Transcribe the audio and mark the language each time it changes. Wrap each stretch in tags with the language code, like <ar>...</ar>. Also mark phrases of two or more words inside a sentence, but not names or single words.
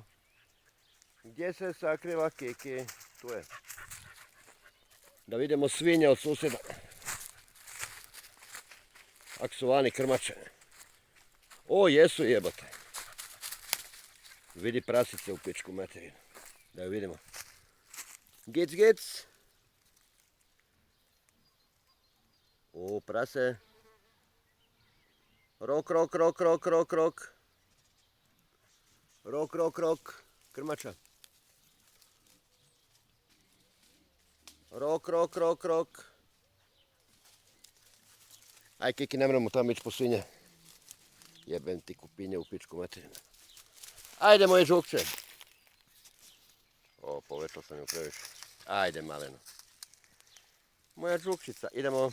<hr>Gdje se sakriva Kiki? Tu je. Da vidimo svinje od susjeda. Ako su vani krmače. O, jesu jebate. Vidi prasice u pičku materiju. Da ju vidimo. Gic, gic. O, prase. Rok, rok, rok, rok, rok, rok. Rok, rok, rok. krmača. Rok. Aj, Kiki, ne moramo tamo ići po svinje. Jebem ti kupinje u pičku materinu. Ajde, moje žukče. O, povećao sam ju previše. Ajde, maleno. Moja žukčica. Idemo.</hr>